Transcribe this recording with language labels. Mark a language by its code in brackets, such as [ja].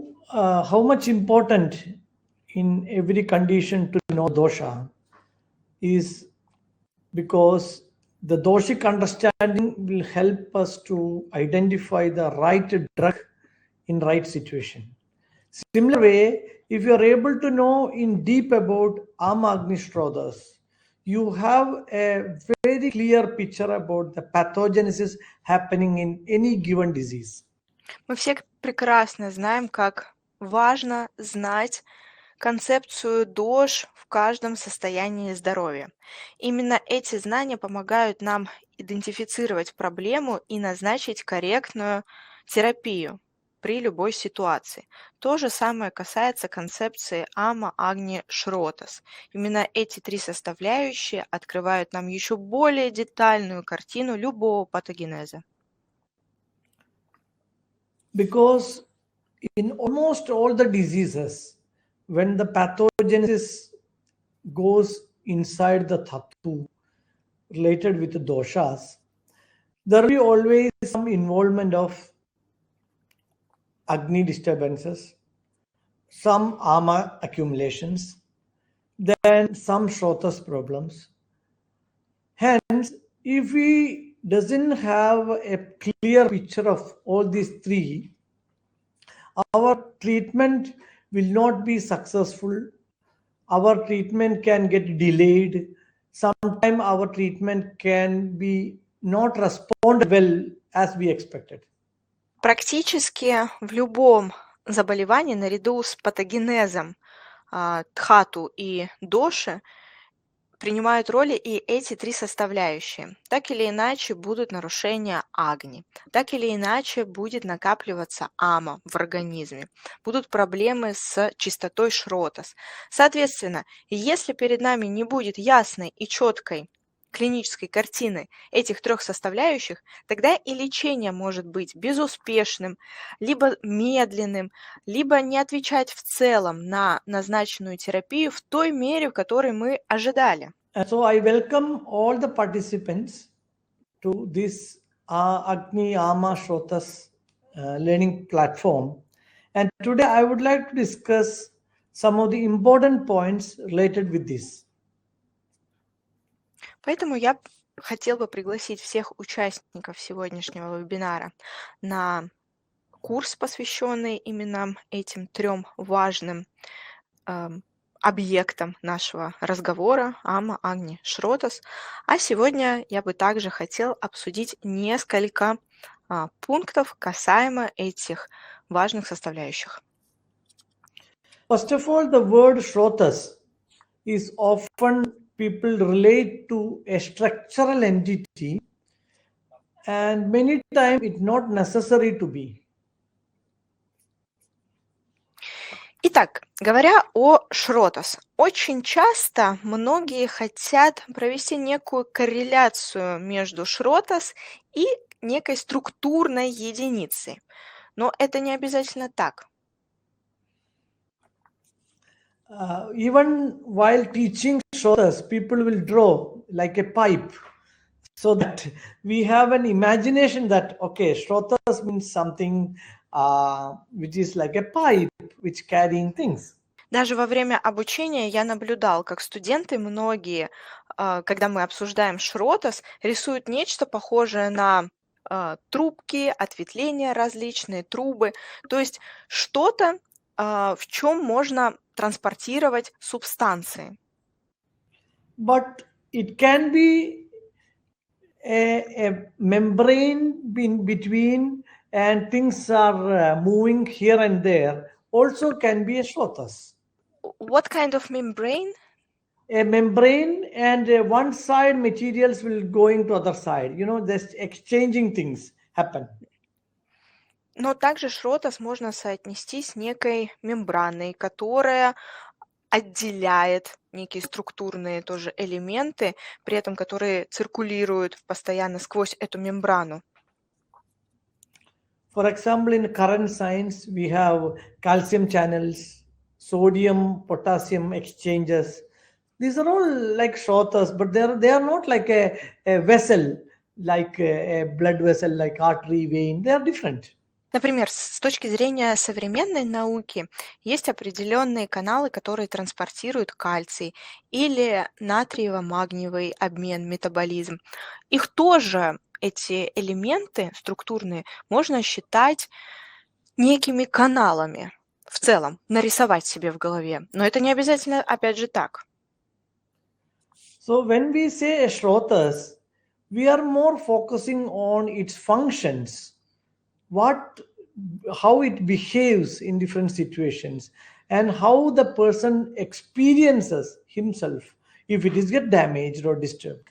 [en] How much important in every condition to know dosha is because the doshic understanding will help us to identify the right drug in right situation. Similar way, if you are able to know in deep about Agni Shrotas, you have a very clear picture about the pathogenesis happening in any given disease. [ru] Мы все прекрасно знаем, как важно знать концепцию дош в каждом состоянии здоровья. Именно эти знания помогают нам идентифицировать проблему и назначить корректную терапию при любой ситуации. То же самое касается концепции Агни Шротас. Именно эти три составляющие открывают нам еще более детальную картину любого патогенеза. [en] Because in almost all the diseases, when the pathogenesis goes inside the dhatu related with the doshas, there will be always some involvement of Agni disturbances, some ama accumulations, then some Shrotas problems. Hence, if we doesn't have a clear picture of all these three, our treatment will not be successful. Our treatment can get delayed. Sometimes our treatment can be not respond well as we expected. [ru] Практически в любом заболевании наряду с патогенезом дхату и доши принимают роли и эти три составляющие. Так или иначе будут нарушения агни, так или иначе будет накапливаться ама в организме, будут проблемы с чистотой шротас. Соответственно, если перед нами не будет ясной и четкой клинической картины этих трех составляющих, тогда и лечение может быть безуспешным, либо медленным, либо не отвечать в целом на назначенную терапию в той мере, в которой мы ожидали. [en] So I welcome all the participants to this Agni Shrotas learning platform. And today I would like to discuss some of the important points related with this. [ru] Поэтому я хотела бы пригласить всех участников сегодняшнего вебинара на курс, посвященный именно этим трем важным объектам нашего разговора Агни Шротас. А сегодня я бы также хотел обсудить несколько пунктов касаемо этих важных составляющих. [en] First of all, the word Shrotas is often people relate to a structural entity, and many times it's not necessary to be. [ru] Итак, говоря о Шротас, очень часто многие хотят провести некую корреляцию между Шротас и некой структурной единицей, но это не обязательно так. [en] Even while teaching Shrotas, people will draw like a pipe so that we have an imagination that, okay, Shrotas means something which is like a pipe which carrying things. [ru] Даже во время обучения я наблюдал, как студенты многие, когда мы обсуждаем Шротас, рисуют нечто похожее на трубки, ответвления различные, трубы, то есть что-то, в чем можно транспортировать субстанции. [en] But it can be a membrane in between and things are moving here and there also can be a Shrotas. What kind of membrane? A membrane and one side materials will going to other side, just exchanging things happen. [ru] Но также Шротас можно соотнести с некой мембраной, которая отделяет некие структурные тоже элементы, при этом которые циркулируют постоянно сквозь эту мембрану. [en] For example, in current science, we have calcium channels, sodium, potassium exchanges. These are all like Shrotas, but they are not like a vessel, like a blood vessel, like artery, vein. They are different. [ru] Например, с точки зрения современной науки есть определенные каналы, которые транспортируют кальций или натриево-магниевый обмен, метаболизм. Их тоже, эти элементы структурные, можно считать некими каналами в целом, нарисовать себе в голове. Но это не обязательно, опять же, так. [en] So when we say a Shrotas, we are more focusing on its functions, how it behaves in different situations, and how the person experiences himself if it is get damaged or disturbed.